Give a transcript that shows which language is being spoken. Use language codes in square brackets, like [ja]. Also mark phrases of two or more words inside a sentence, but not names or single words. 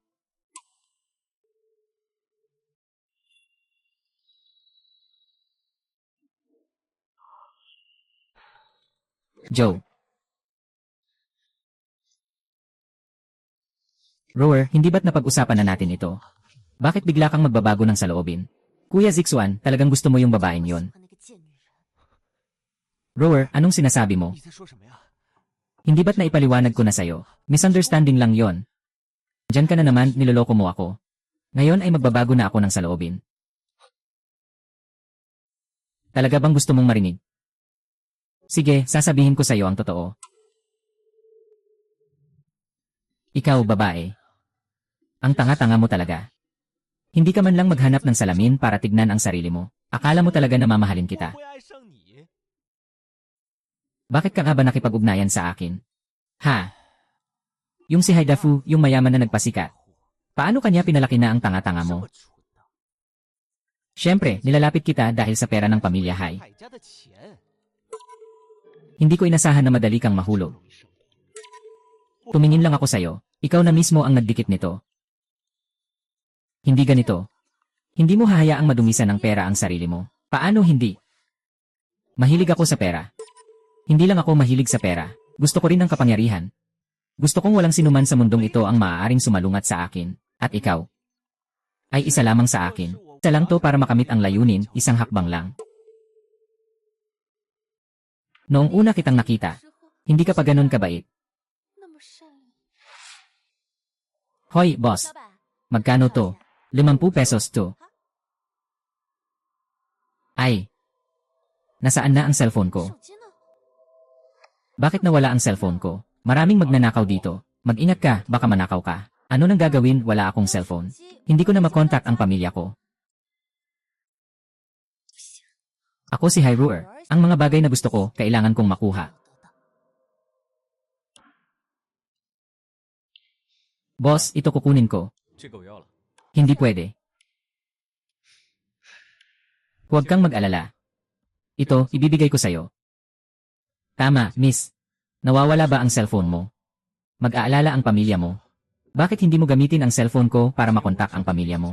[tl] Joe. Rower, hindi ba't napag-usapan na natin ito? Bakit bigla kang magbabago ng saloobin? Kuya Zixuan, talagang gusto mo yung babaeng yon. [zh] 喜欢那个贱女人。 [tl] Rower, anong sinasabi mo? [zh] 你在说什么呀？ [tl] Hindi ba't naipaliwanag ko na sa'yo? Misunderstanding lang yon. Diyan ka na naman, niloloko mo ako. Ngayon ay magbabago na ako ng saloobin. Talaga bang gusto mong marinig? Sige, sasabihin ko sa'yo ang totoo. Ikaw, babae. Ang tanga-tanga mo talaga. Hindi ka man lang maghanap ng salamin para tignan ang sarili mo. Akala mo talaga na mamahalin [zh] 我 [tl] kita. [zh] 会爱上你。 [tl] Bakit ka nga ba nakipag-ugnayan sa akin? Ha? Yung si Haidafu, yung mayaman na nagpasikat. Paano kanya pinalaki na ang tanga-tanga [zh] 这 [tl] mo? [zh] 么蠢的， [tl] Siyempre, nilalapit kita dahil sa pera ng pamilya Hai. [zh] 海家的钱 [tl] Hindi ko inasahan na madali kang mahulog. [zh] 不容易胜利。 [tl] Tumingin lang ako sa'yo. Ikaw na mismo ang nagdikit nito. Hindi ganito. Hindi mo hahayaang madumisan ng pera ang sarili mo. Paano hindi? Mahilig ako sa pera. Hindi lang ako mahilig sa pera. Gusto ko rin ng kapangyarihan. Gusto kong walang sinuman sa mundong ito ang maaaring sumalungat sa akin. At ikaw ay isa lamang sa akin. Isa lang to para makamit ang layunin, isang hakbang lang. Noong una kitang nakita, [zh] 之后 [tl] hindi ka pa ganun kabait. [zh] 那么善良。 [tl] Hoy, boss. [zh] 老板， [tl] Magkano to? 50 pesos to. Ay. Nasaan na ang cellphone ko? [zh] 手机呢？ [tl] Bakit nawala ang cellphone ko? Maraming magnanakaw dito. Mag-ingat ka, baka manakaw ka. Ano nang gagawin? Wala akong cellphone. Hindi ko na makontak ang pamilya ko. Ako si Hyrule. Ang mga bagay na gusto ko, kailangan kong makuha. Boss, ito kukunin ko. [zh] 这个我要了。 [tl] Hindi pwede. Huwag kang mag-alala. Ito, ibibigay ko sa'yo. Tama, miss. Nawawala ba ang cellphone mo? Mag-aalala ang pamilya mo. Bakit hindi mo gamitin ang cellphone ko para makontak ang pamilya mo?